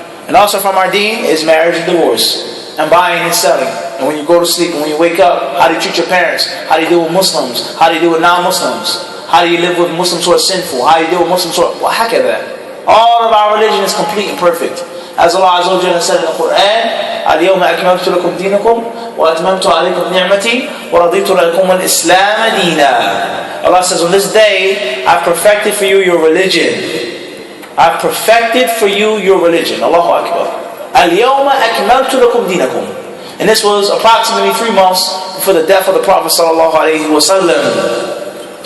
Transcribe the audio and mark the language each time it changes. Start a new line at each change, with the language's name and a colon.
English: And also from our deen is marriage and divorce, and buying and selling. And when you go to sleep and when you wake up, how do you treat your parents? How do you deal with Muslims? How do you deal with non-Muslims? How do you live with Muslims who are sinful? How do you deal with Muslims who are... Well, heck of that. All of our religion is complete and perfect. As Allah Azza wa Jalla said in the Quran,
Arabic: اليوم أكملت لكم دينكم وأتممت عليكم نعمتي ورضيت لكم الإسلام دينا.
English: Allah says, on this day, I've perfected for you your religion. I've perfected for you your religion.
Arabic: Allahu Akbar. اليوم أكملت لكم دينكم.
English: And this was approximately 3 months before the death of the Prophet sallallahu alaihi wasallam.